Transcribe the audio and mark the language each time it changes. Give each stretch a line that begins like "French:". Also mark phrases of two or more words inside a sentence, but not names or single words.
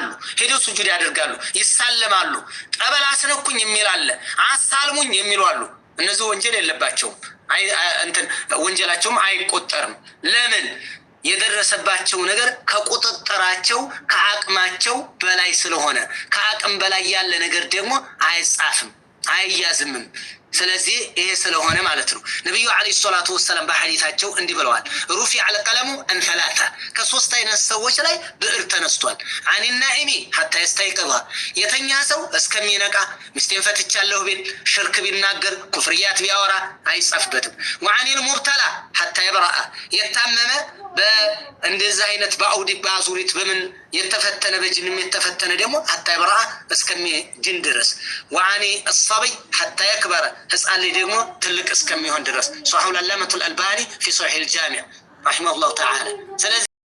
Amharic: ሄደው ሱጁድ ያደርጋሉ ይሳለማሉ ጠበል አስነኩኝ የሚል አለ አሳልሙኝ የሚሉ አሉ እነዚህ ወንጀል የለባቸውም ወንጀላቸውም አይቆጠርም ለምን የደረሰባቸው ነገር ከቁጥጥራቸው ከአቅማቸው በላይ ስለሆነ ከአቅም በላይ ያለ ነገር ደግሞ አይጻፍም አይያዝምም ስለዚህ ይሄ ስለሆነ ማለት ነው ነብዩ
Arabic: عليه الصلاة والسلام
Amharic: በሐዲታቸው እንዲህ ብለዋል
Arabic: رفع القلم عن
Amharic: ثلاثه ከሶስት አይነት ሰዎች ላይ ብዕር ተነስቷል
Arabic: عن النائم حتى يستيقظ
Amharic: የተኛ ሰው እስከሚነቃ ሚስቴን ፈትቻለሁ ቢል ሽርክ ቢናገር ኩፍርያት ቢያወራ አይጻፍበትም
Arabic: وعن المبتلى حتى يبرأ
Amharic: የታመመ በእንደዚህ አይነት በአውዲ ባዙሪት በምን የተፈተነ በጅንም የተፈተነ ደግሞ
Arabic: حتى يبرأ
Amharic: እስከሚድን ድረስ
Arabic: وعن الصبي حتى يكبر
Amharic: ህፃን ልጅ ደግሞ ትልቅ እስከሚሆን ድረስ
Arabic: صحيح العلامة الألباني في صحيح الجامع رحمه الله تعالى